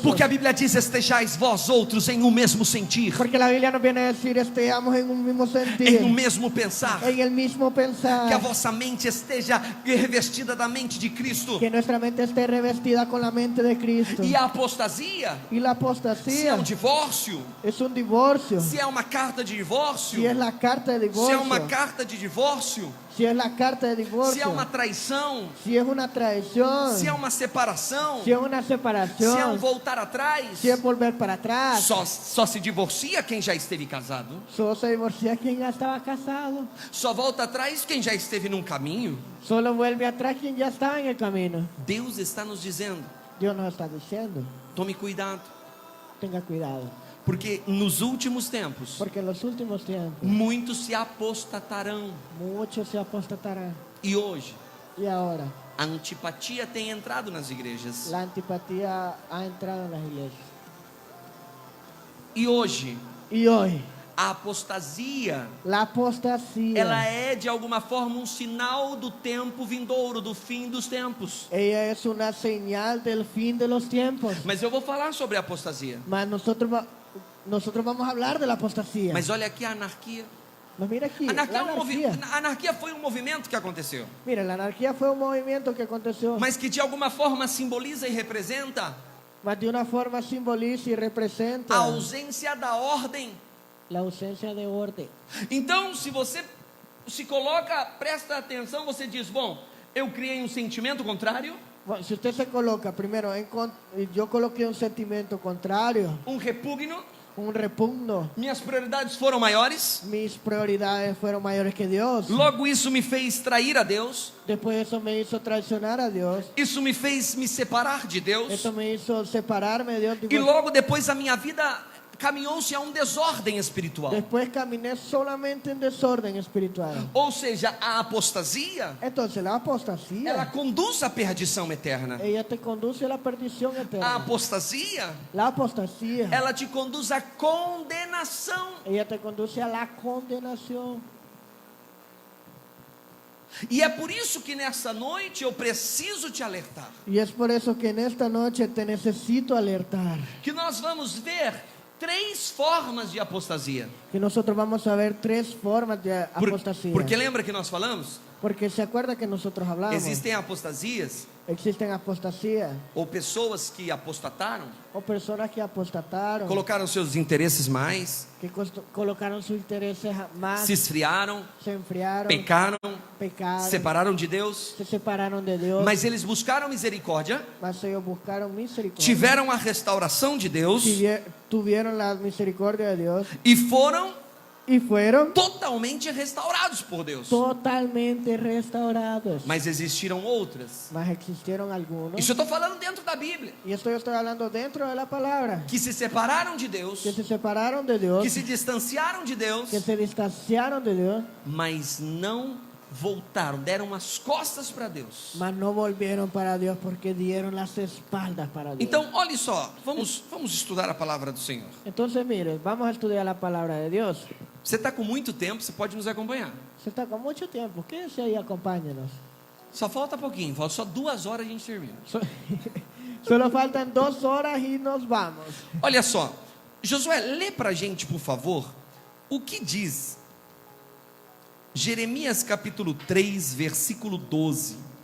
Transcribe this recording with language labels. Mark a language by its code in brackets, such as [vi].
[pt] Porque a Bíblia diz: estejais vós outros em um mesmo sentir, [es] Porque la Biblia nos viene a decir, estemos en un mismo sentir, [pt] em um mesmo pensar. [es] en el mismo pensar. [pt] Que a vossa mente esteja revestida da mente de Cristo. [es] Que nuestra mente esté revestida con la mente de Cristo. [pt] E a apostasia, [es] Y la [pt] se é [es] apostasía [pt] um divórcio, [es] es un divorcio. [pt] se é uma carta de divórcio, [es] Si es la carta de [pt] se é [es] divorcio. [pt] uma carta de divórcio, [es] Si es la carta de [pt] se [es] divorcio. [pt] é uma traição, [es] Si es una traición. [pt] se é uma separação, [es] Si es una [pt] se é um [es] separación. [pt] voltar atrás, [es] Si es volver para atrás. [pt] só se divorcia quem já esteve casado, [es] Solo se divorcia quien ya estaba casado. [pt] só volta atrás quem já esteve num caminho. [es] Solo vuelve atrás quien ya estaba en el camino. [pt] Deus está nos dizendo: [es] Dios nos está diciendo, [pt] tome cuidado, [es] tenga cuidado. [pt] porque nos últimos tempos [es] Porque en los últimos tiempos [pt] muitos se apostatarão. [es] muchos se apostatarán. [pt] E hoje [es] Y ahora [pt] a antipatia tem entrado nas igrejas. [es] la antipatía ha entrado en las iglesias. [pt] E hoje [es] Y hoy [pt] a apostasia, [es] la apostasía, [pt] ela é de alguma forma um sinal do tempo vindouro, do fim dos tempos. [es] ella es una señal del fin de los tiempos. [pt] Mas eu vou falar sobre a apostasia. [es] Mas nosotros vamos a hablar de la apostasía. [pt] Mas olha aqui a anarquia. [es] Mas mira aquí, [pt] Anarquia, [es] la [pt] é um [es] anarquía. [pt] a anarquia foi um movimento que aconteceu, [es] Mira, la anarquía fue un movimiento que aconteció, [pt] mas que de alguma forma simboliza e representa [es] mas de una forma simboliza y representa [pt] a ausência da ordem. [es] la ausencia de orden. [pt] Então, se você se coloca, presta atenção, você diz: bom, eu criei um sentimento contrário, [es] Bueno, si usted se coloca primero, yo coloqué un sentimiento contrario, [pt] repugno, [es] un repugno. [pt] minhas prioridades foram maiores, [es] Mis prioridades fueron mayores que Dios. [pt] logo isso me fez trair a Deus, [es] Después eso me hizo traicionar a Dios. [pt] isso me fez me separar de Deus, [es] Eso me hizo separarme de Dios. [pt] e logo depois a minha vida caminhou-se a desordem espiritual. [es] Después caminé solamente en desorden espiritual. [pt] Ou seja, a apostasia, [es] Entonces la apostasía, [pt] ela conduz à perdição eterna. [es] ella te conduce a la perdición [pt] A [es] eterna. [pt] apostasia, [es] La apostasía, [pt] ela te conduz à condenação. [es] ella te conduce a la condenación. [pt] E é por isso que nessa noite eu preciso te alertar, [es] Y es por eso que en esta noche te necesito alertar. [pt] que nós vamos ver 3 formas de apostasia. [es] Que nosotros vamos a ver 3 formas de apostasía. [pt] Porque lembra que nós falamos? [es] Porque se acuerda que nosotros hablamos. [pt] Existem apostasias [es] Existen apostasías [pt] ou pessoas que apostataram, [es] o personas que apostataron, [pt] colocaram seus interesses mais, [es] que colocaron sus intereses más, [pt] se esfriaram, [es] se enfriaron, [pt] pecaram, [es] pecaron, [pt] separaram de Deus, [es] se separaron de Dios, [pt] mas eles buscaram misericórdia, [es] mas ellos buscaron misericordia, [pt] tiveram a restauração de Deus [es] tuvieron la misericordia de Dios [pt] e foram [es] y fueron [pt] totalmente restaurados por Deus. [es] totalmente restaurados. [pt] Mas existiram outras. [es] Mas existieron algunos, [pt] Isso eu estou falando dentro da Bíblia, [es] y esto yo estoy hablando dentro de la palabra, [pt] que se separaram de Deus, [es] que se separaron de Dios, [pt] que se distanciaram de Deus, [es] que se distanciaron de Dios, [pt] mas não voltaram, deram as costas para Deus. [es] mas no volvieron para Dios porque dieron las espaldas para Dios. [pt] Então, olhe só, vamos estudar a palavra do Senhor. [es] Entonces, mire, vamos a estudiar la palabra de Dios. [pt] Você está com muito tempo, você pode nos acompanhar. [es] Se está con mucho tiempo, quédese ahí, acompáñenos. [pt] Só falta pouquinho, falta só 2 horas a gente termina. [es] Solo faltan 2 horas y nos vamos. [pt] Olha só, Josué, lê para a gente, por favor, o que diz Jeremias capítulo 3, versículo 12.